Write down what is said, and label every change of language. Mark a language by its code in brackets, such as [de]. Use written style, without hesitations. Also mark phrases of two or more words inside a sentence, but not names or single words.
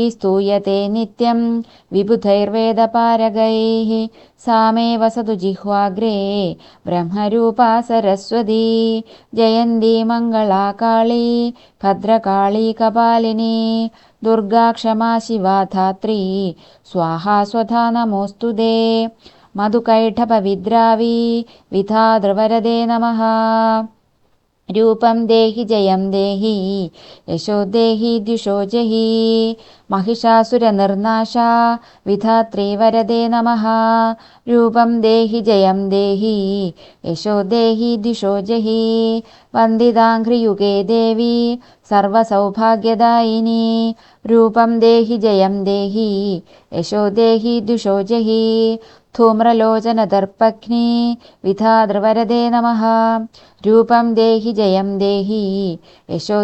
[sa] സ്തൂയത്തെ നിത്യം വിബുധൈർവേദപാരഗൈഃ സാ മേ വസതു ജിഹ്വാഗ്രേ ബ്രഹ്മരൂപാ സരസ്വതി ജയന്തി മംഗളാ കാളീ ഭദ്രകാളീ കപാലിനി ദുർഗാ ക്ഷമാ ശിവാ ധാത്രീ സ്വാഹാ സ്വധാ നമോസ്തുതേ മധുകൈഠഭവിദ്രാവീ വിധാതൃവരദേ നമഃ രൂപം ദേഹി ജയം ദേഹി യശോ ദേഹി ദ്വിഷോ ജഹി महिषासुरनिर्नाश विधात्री वरदे नमः रूपं देहि जयं देहि यशो देहि दिशो जहि वन्दिताङ्घ्रियुगे देवी सर्वसौभाग्यदायिनी रूपं देहि जयं देहि यशो देहि दिशो जहि धूम्रलोचनदर्पघ्नि विधातृवरदे नमः रूपं देहि जयं देहि यशो